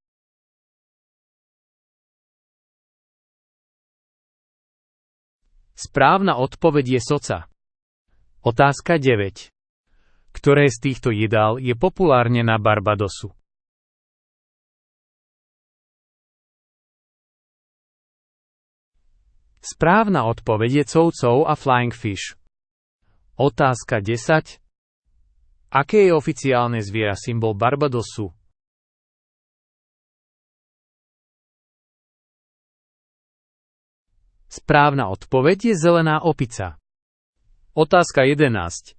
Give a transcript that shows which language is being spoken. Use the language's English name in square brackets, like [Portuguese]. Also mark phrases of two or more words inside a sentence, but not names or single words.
[Slovak] Správna odpoveď je soca. Otázka 9. Ktoré z týchto jedál je populárne na Barbadosu? Správna odpoveď je cow-cow a flying fish. Otázka 10. Aké je oficiálne zviera symbol Barbadosu? Správna odpoveď je zelená opica. Otázka 11.